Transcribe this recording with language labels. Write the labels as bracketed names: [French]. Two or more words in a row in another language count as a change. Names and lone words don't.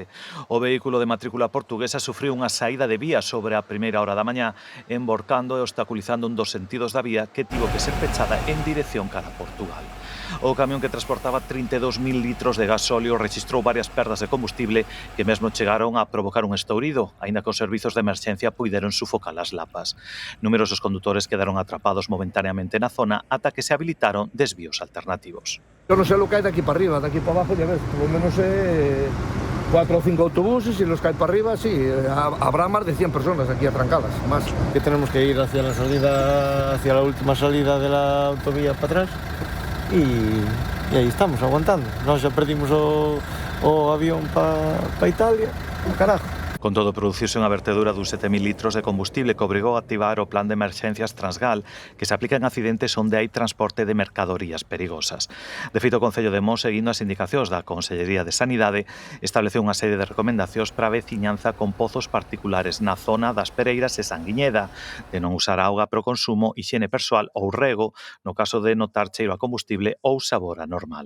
[Galician] O vehículo de matrícula portuguesa sufriu unha saída de vía sobre a primeira hora da mañá, emborcando e obstaculizando un dos sentidos da vía que tivo que ser pechada en dirección cara a Portugal. O camión que transportaba 32.000 litros de gasóleo rexistrou varias perdas de combustible que mesmo chegaron a provocar un estourido, aínda que os servizos de emerxencia puideron sufocar as lapas. Numerosos condutores quedaron atrapados momentaneamente na zona ata que se habilitaron desvíos alternativos. [Spanish] Yo no sé lo que hay de aquí para arriba, de aquí para abajo, ya ves, por lo menos 4 o 5 autobuses y los que hay para arriba, sí, habrá más de 100 personas aquí atrancadas, más. Que tenemos que ir hacia la salida, hacia la última salida de la autovía para atrás y ahí estamos, aguantando. [Galician] Nós xa perdimos o avión para Italia, carajo. Con todo, produciuse unha vertedura dos 7.000 litros de combustible que obrigou a activar o plan de emerxencias Transgal, que se aplica en accidentes onde hai transporte de mercadorías perigosas. De feito, o Concello de Mos, seguindo as indicacións da Consellería de Sanidade, estableceu unha serie de recomendacións para a veciñanza con pozos particulares na zona das Pereiras e Sanguiñeda, de non usar auga para o consumo, hixiene persoal ou rego, no caso de notar cheiro a combustible ou sabor anormal.